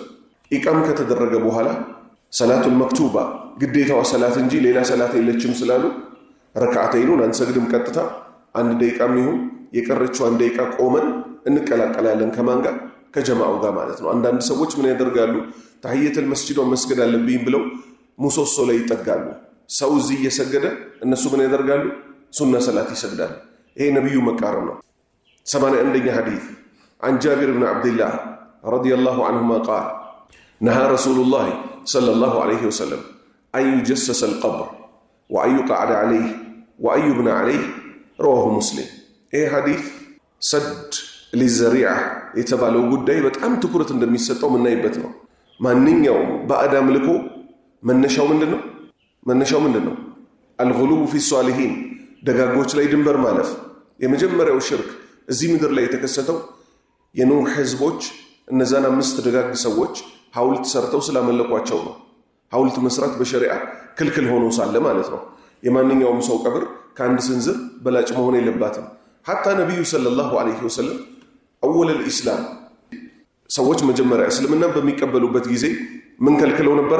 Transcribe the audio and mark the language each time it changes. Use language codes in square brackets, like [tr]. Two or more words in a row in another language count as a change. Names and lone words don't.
[am] ኢቃም ከተደረገ በኋላ [ar] صلاة المكتوبة [am] ግዴታዋ ሰላት እንጂ ሌላ ሰላት የለችም ስላሉ ረካዓተይኑን አንሰግድም፣ ቀጥታ አንድ ደቂቃም ይሁን የቀረችው አንድ ደቂቃ ቆመን እንቀላቀላለን። ከማን ጋር? ከጀማዓው ጋር ማለት ነው። አንዳንድ ሰዎች ምን ያደርጋሉ? ተህየተል መስጂዷን መስገድ አለብኝ ብለው ሙሶሶ ላይ ይጠጋሉ። ሰው እዚህ እየሰገደ እነሱ ምን ያደርጋሉ? ሱና ሰላት ይሰግዳሉ። ይሄ ነብዩ መቃረም ነው። 81ኛ ሐዲስ [ar] عن جابر بن عبد الله رضي الله عنهما قال: نهى رسول الله صلى الله عليه وسلم أن يجسس القبر وأن يقعد عليه وأن يبنى عليه. رواه مسلم. [am] ይሄ ሐዲስ ሰድ للذريعة የተባለው ጉዳይ በጣም ትኩረት እንደሚሰጠው ምናይበት ነው። ማንኛውም በአዳም ልኮ መነሻው ምንድነው? [ar] الغلو في الصالحين [am] ደጋጎች ላይ ድንበር ማለፍ። የመጀመሪያው ሽርክ እዚህ ምድር ላይ የተከሰተው የኑህ ህዝቦች እነዛን 5 ደጋግ ሰዎች ሐውልት ሰርተው ስላመለኳቸው ነው። ሐውልት መስራት በሸሪዓ ክልክል ሆኖ ሳለ ማለት ነው። የማንኛውም ሰው ቀብር ከአንድ ስንዝር በላጭ መሆን የለባትም። ሐታ ነብዩ [ar] صلى الله عليه وسلم [am] አወል الاسلام ሰዎች መጀመሪያ እስልምና በሚቀበሉበት ጊዜ ምን ከልክለው ነበር?